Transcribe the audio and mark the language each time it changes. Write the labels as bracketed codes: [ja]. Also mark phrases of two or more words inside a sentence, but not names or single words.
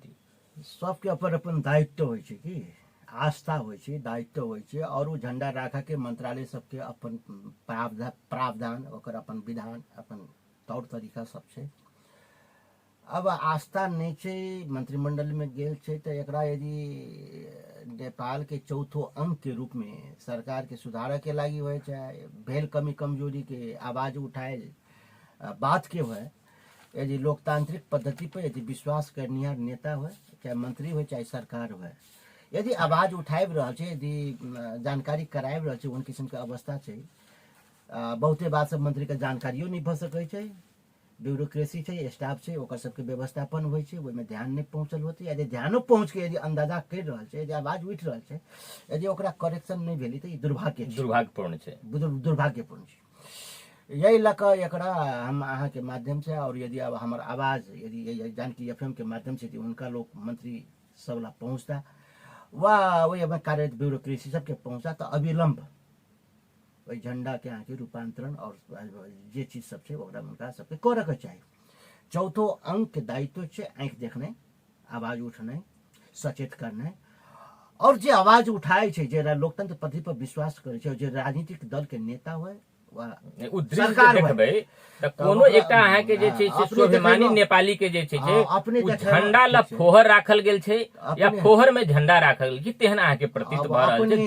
[mai] सबके अपन अपन दायित्व होइ छै कि आस्था होइ छै, दायित्व होइ छै, और वो झंडा राखा के मंत्रालय सबके अपन प्रावधान, ओकर अपन विधान, अपन तौर तरीका सब छै। अब आस्था नहीं छै, मंत्रिमंडल में गेल छै, तो एकरा यदि नेपाल के चौथो अंग के रूप में सरकार के सुधार के लागी हो, चाहे भेल कमी कमजोरी के आवाज उठाए बात के हो, यदि लोकतांत्रिक पद्धति पर यदि विश्वास करनिहार नेता हो, चाहे मंत्री हो चाहे सरकार हो, यदि आवाज उठाबि रहल छै, यदि जानकारी कराबि रहल छै, उन किस्म के अवस्था छै। बहुते बात सब मंत्री के जानकारियों नहीं भ सकै छै, ब्यूरोक्रेसी छै, स्टाफ छै, ओकर सबके व्यवस्थापन होइ छै, ओहिमे ध्यान नहीं पहुंचल होते। यदि ध्यानो पहुंच के यदि अंदाजा कर रहल छै, यदि आवाज उठि रहल छै, यदि ओकरा करेक्शन नहीं भेली तो ई दुर्भाग्यपूर्ण छै, दुर्भाग्यपूर्ण छै। यही लऽ कऽ एकरा हम अहाँ के माध्यम से, और यदि अब हमार आवाज यदि जानकी FM के माध्यम से उनका लोग मंत्री सब ला पहुंचता, वह वही अब कार्य ब्यूरोक्रेसी सबके पहुंचा, तो अविलंब वही झंडा के आके रूपांतरण और जे चीज सब छै ओकरा उनका सबके करे के चाहिए। चौथो अंक के दायित्व छै आंख देखने, आवाज उठने, सचेत करने, और जे आवाज उठाए छै, जे लोकतंत्र पद्धति पर विश्वास करे छै, जे राजनीतिक दल के नेता हुए सरकार देखबै त कोनो एकटा अहाँ के जे छै से स्वाभिमानी नेपाली के जे छै अपने झंडा ला फोहर राखल गेल छै, या फोहर में झंडा राखल गेल, तेहन अहाँ के प्रतीत भ रहल छै।